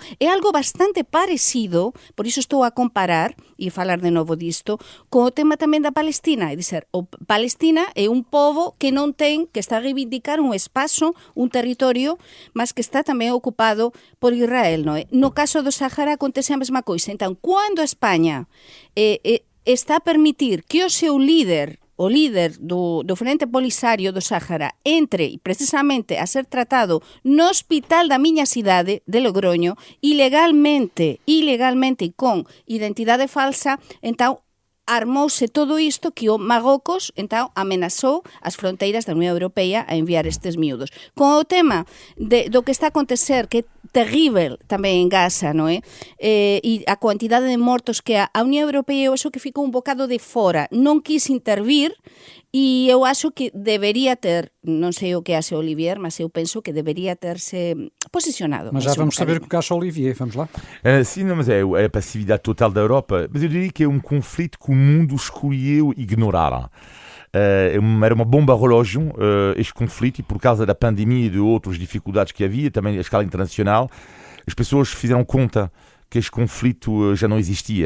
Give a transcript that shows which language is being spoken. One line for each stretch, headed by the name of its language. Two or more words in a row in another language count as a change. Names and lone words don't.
Galician: É algo bastante parecido, por iso estou a comparar, e falar de novo disto, con o tema tamén da Palestina, é dizer, o Palestina é un pobo que non ten, que está a reivindicar un espazo, un territorio, mas que está tamén ocupado por Israel, non é? No caso do Sáhara acontece a mesma coisa. Então, quando a España está a permitir que o seu líder, o líder do Frente Polisario do Sáhara, entre precisamente a ser tratado no hospital da miña cidade de Logroño, ilegalmente e con identidade falsa, então armouse todo isto que o Marrocos, então, amenazou as fronteiras da Unión Europea a enviar estes miúdos. Con o tema do que está a acontecer, que é terrível tamén en Gaza, non é? E a quantidade de mortos que a Unión Europea, eu acho que ficou un bocado de fora, non quis intervir, e eu acho que debería ter, non sei o que hace Olivier, mas eu penso que debería terse posicionado.
Portuguese: Mas já vamos saber o que acha Olivier, vamos lá? Sim, não, mas é a passividade total da Europa, mas eu diria que é um conflito que o mundo escolheu ignorar. Era uma bomba relógio este conflito, e por causa da pandemia e de outras dificuldades que havia, também a escala internacional, as pessoas fizeram conta que este conflito já não existia.